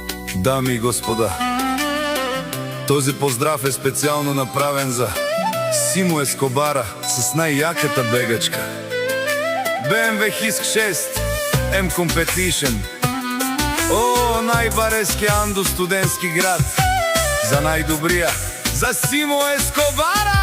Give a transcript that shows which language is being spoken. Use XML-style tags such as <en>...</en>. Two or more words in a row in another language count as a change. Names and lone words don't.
<bg>Дами и господа, този поздрав е специално направен за Симо Ескобара с най-яката бегачка BMW Hisk 6 M Competition. О, най-барески Андо, студентски град. За най-добрия, за Симо Ескобара!</bg>